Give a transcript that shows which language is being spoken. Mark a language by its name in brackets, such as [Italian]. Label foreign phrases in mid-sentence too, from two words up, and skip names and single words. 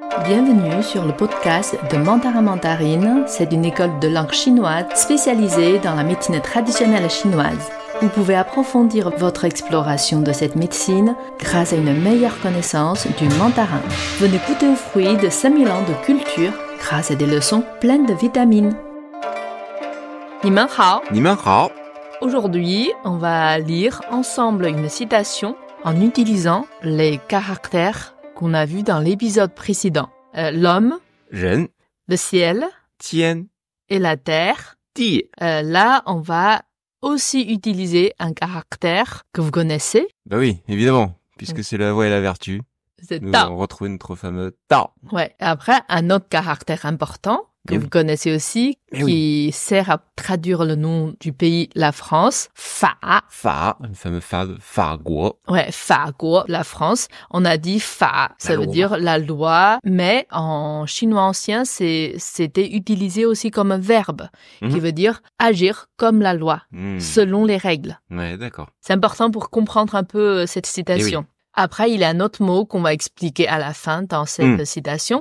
[French] Bienvenue sur le podcast de Mandarin Mandarine. C'est une école de langue chinoise spécialisée dans la médecine traditionnelle chinoise. Vous pouvez approfondir votre exploration de cette médecine grâce à une meilleure connaissance du mandarin. Venez goûter aux fruits de 5000 ans de culture grâce à des leçons pleines de vitamines. [Chinese] 你们好. 你们好. [French] Aujourd'hui, on va lire ensemble une citation en utilisant les caractères qu'on a vus dans l'épisode précédent. L'homme, [Chinese] 人, [French] le ciel [Chinese] 天, [French] et la terre. [Chinese] 地. [French] Là, on va aussi utiliser un caractère que vous connaissez. Bah oui, évidemment, puisque c'est la voie et la vertu. C'est Nous Tao. allons retrouver notre fameux Tao. Ouais. Après, un autre caractère important que vous connaissez aussi, qui sert à traduire le nom du pays, la France, Fa. Fa, le fameux Fa de Fa Guo. Ouais, Fa Guo, la France. On a dit Fa, ça veut dire la loi, mais en chinois ancien, c'était utilisé aussi comme un verbe, qui veut dire agir comme la loi, selon les règles. Ouais, d'accord. C'est important pour comprendre un peu cette citation. Après, il y a un autre mot qu'on va expliquer à la fin dans cette citation.